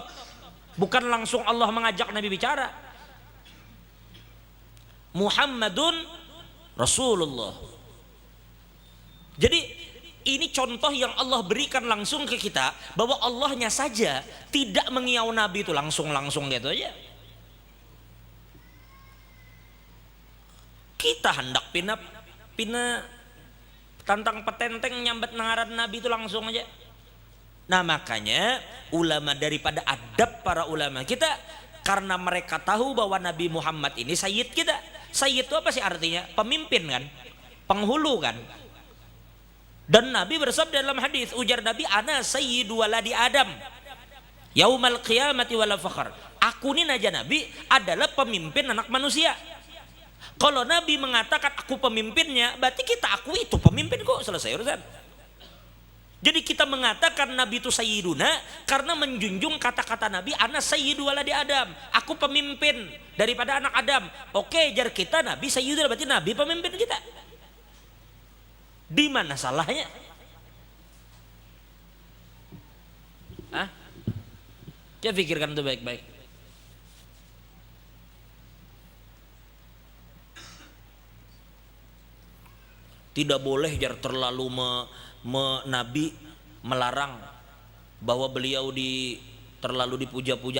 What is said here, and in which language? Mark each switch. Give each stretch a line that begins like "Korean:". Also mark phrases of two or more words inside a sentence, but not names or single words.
Indonesian: Bukan langsung Allah mengajak Nabi bicara. Muhammadun Rasulullah. Jadi ini contoh yang Allah berikan langsung ke kita, bahwa Allahnya saja tidak mengiau Nabi itu langsung gitu aja.
Banjar: Kita hendak pina tantang petenteng nyambat nangaran Nabi itu langsung aja.
Indonesian: Nah makanya ulama, daripada adab para ulama kita, karena mereka tahu bahwa Nabi Muhammad ini sayyid kita. Sayyid itu apa sih artinya? Pemimpin kan, penghulu kan. Dan Nabi bersabda dalam hadis, ujar Nabi,
Arabic: ana sayyidu waladi Adam yaumal qiyamati wala fakhr.
Indonesian: Aku ini naja Nabi adalah pemimpin anak manusia. Kalau Nabi mengatakan aku pemimpinnya, berarti kita akui itu pemimpin kok, selesai urusan. Jadi kita mengatakan Nabi itu sayyiduna karena menjunjung kata-kata Nabi,
Arabic: ana sayyidu waladi Adam,
Indonesian: aku pemimpin daripada anak Adam. Oke, jar kita Nabi sayyiduna, berarti Nabi pemimpin kita. Di mana salahnya? Hah? Coba pikirkan itu baik-baik. Tidak boleh jar terlalu Nabi melarang bahwa beliau terlalu dipuja-puja.